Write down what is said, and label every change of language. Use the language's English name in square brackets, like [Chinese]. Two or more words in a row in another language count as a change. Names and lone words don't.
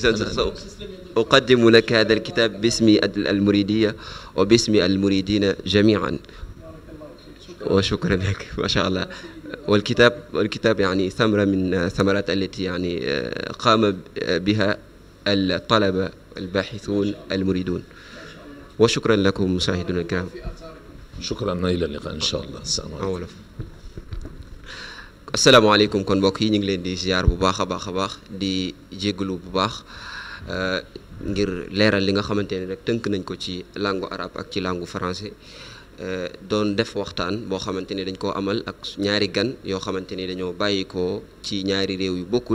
[Arabic] أقدم لك هذا الكتاب باسم المريدية وباسم المريدين جميعا، وشكرا لك. ما شاء الله. والكتاب يعني ثمرة من الثمرات التي يعني قام بها الطلبة الباحثون المريدون. وشكرا لكم مشاهدينا الكرام. شكرا. إلى اللقاء إن شاء الله. السلام عليكم. [Wolof] asalaamaaleykum kon mbokk yi ñu ngi leen di ziar bu baax a baax di jégalu bu baax ngir leeral li nga xamante ne rek tënk nañ ko ci [French] langue arabe [Wolof] ak ci [French] langue français. [Wolof] doon def waxtaan boo xamante ne dañ koo amal ak ñaari gan yoo xamante ni dañoo bàyyikoo ci ñaari réew yu bokkul.